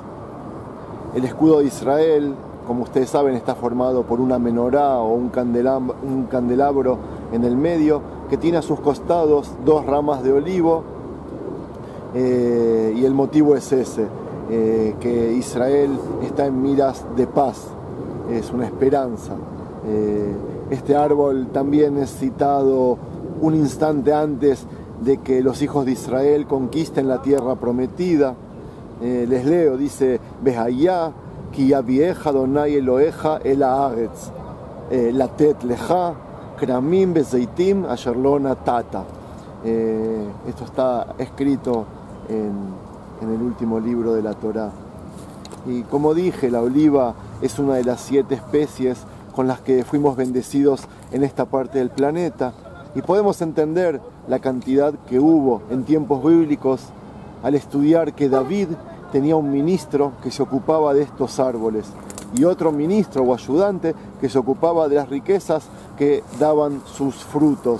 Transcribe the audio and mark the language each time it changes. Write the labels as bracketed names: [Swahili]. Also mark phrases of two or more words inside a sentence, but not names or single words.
[Spanish] El escudo de Israel, como ustedes saben, está formado por una menorá o un candelabro en el medio, que tiene a sus costados 2 ramas de olivo, y el motivo es ese, que Israel está en miras de paz, es una esperanza. Este árbol también es citado un instante antes de que los hijos de Israel conquisten la tierra prometida. Les leo, dice: [Hebrew] והיה כי יביאך ה' אלהיך אל הארץ לתת לך כרמים וזיתים אשר לא נטעת. [Spanish] Esto está escrito en el último libro de la Torá. Y como dije, la oliva es una de las 7 especies con las que fuimos bendecidos en esta parte del planeta, y podemos entender la cantidad que hubo en tiempos bíblicos al estudiar que David tenía un ministro que se ocupaba de estos árboles y otro ministro o ayudante que se ocupaba de las riquezas que daban sus frutos.